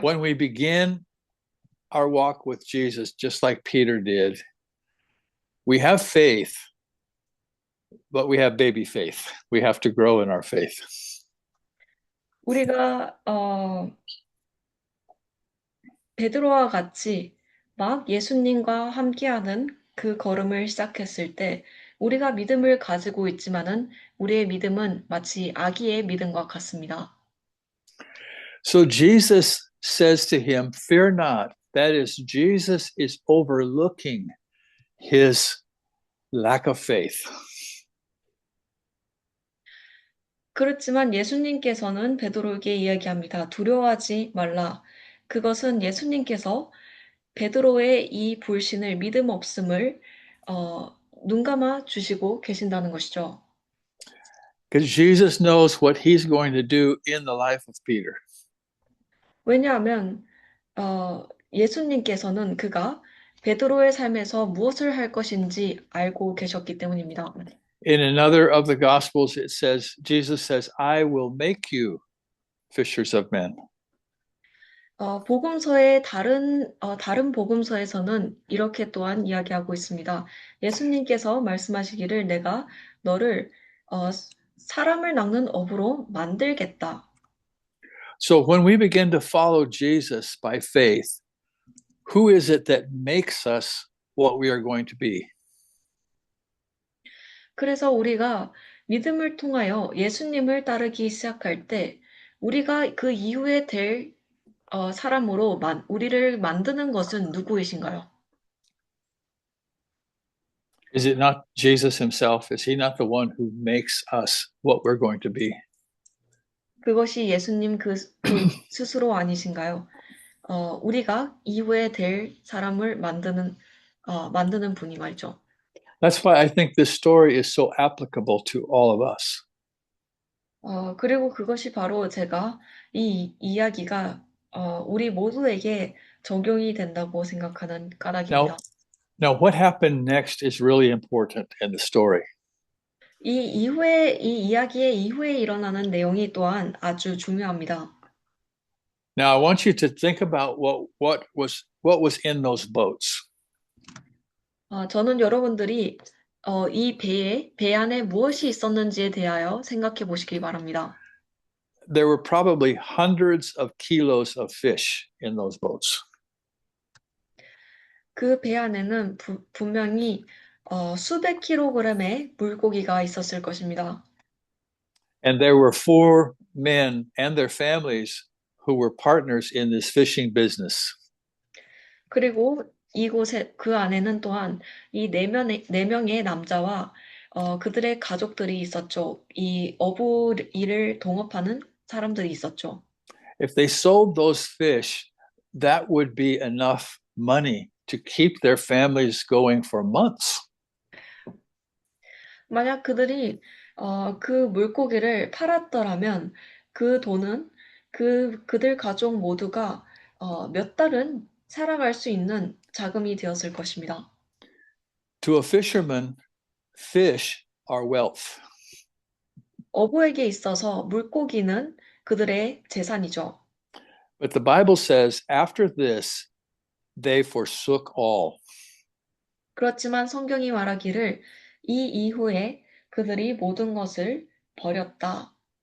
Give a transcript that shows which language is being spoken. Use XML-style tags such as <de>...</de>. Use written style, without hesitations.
<en>When we begin our walk with Jesus, just like Peter did, we have faith, but we have baby faith. We have to grow in our faith.</en> <ko>우리가 베드로와 같이 막 예수님과 함께하는 그 걸음을 시작했을 때 우리가 믿음을 가지고 있지만은 우리의 믿음은 마치 아기의 믿음과 같습니다.</ko> <en>So Jesus says to him, fear not. That is, Jesus is overlooking his lack of faith.</en> <ko>그렇지만 예수님께서는 베드로에게 이야기합니다. 두려워하지 말라. 그것은 예수님께서 베드로의 이 불신을 믿음 없음을 눈감아 주시고 계신다는 것이죠.</ko> <en>Because Jesus knows what he's going to do in the life of Peter.</en> <ko>왜냐하면 예수님께서는 그가 베드로의 삶에서 무엇을 할 것인지 알고 계셨기 때문입니다.</ko> <en>In another of the Gospels, it says, Jesus says, I will make you fishers of men.</en> <ko>복음서의 다른 복음서에서는 이렇게 또한 이야기하고 있습니다. 예수님께서 말씀하시기를 내가 너를 사람을 낚는 어부로 만들겠다.</ko> <en>So when we begin to follow Jesus by faith, who is it that makes us what we are going to be?</en> <ko>그래서 우리가 믿음을 통하여 예수님을 따르기 시작할 때 우리가 그 이후에 될 사람으로 우리를 만드는 것은 누구이신가요?</ko> <en>Is it not Jesus himself? Is he not the one who makes us what we're going to be?</en> <ko>그것이 예수님 그 스스로 아니신가요? 우리가 이후에 될 사람을 만드는 분이 말이죠.</ko> <en>That's why I think this story is so applicable to all of us.</en> <ko>그리고 그것이 바로 제가 이 이야기가 우리 모두에게 적용이 된다고 생각하는 까닭입니다.</ko> <en>Now, what happened next is really important in the story.</en> <ko>이 이야기의 이후에 일어나는 내용이 또한 아주 중요합니다.</ko> <en>Now, I want you to think about what was in those boats.</en> <ko>저는 여러분들이 이 배 안에 무엇이 있었는지에 대하여 생각해 보시기 바랍니다.</ko> <en>There were probably hundreds of kilos of fish in those boats.</en> <ko>그 배 안에는 분명히 수백 킬로그램의 물고기가 있었을 것입니다.</ko> <en>And there were 4 men and their families who were partners in this fishing business.</en> <ko>그리고 그 안에는 또한 이 4명의 남자와 그들의 가족들이 있었죠. 이 어부 일을 동업하는 사람들이 있었죠.</ko> <en>If they sold those fish, that would be enough money to keep their families going for months.</en> <ko>만약 그들이 그 물고기를 팔았더라면 그 돈은 그들 가족 모두가 몇 달은 살아갈 수 있는 자금이 되었을 것입니다.</ko> <en>To a fisherman, fish are wealth.</en> <ko>어부에게 있어서 물고기는 그들의 재산이죠.</ko> <en>But the Bible says after this, they forsook all.</en> <ko>그렇지만 성경이 말하기를 이 이후에 그들이 모든 것을 버렸다.</ko>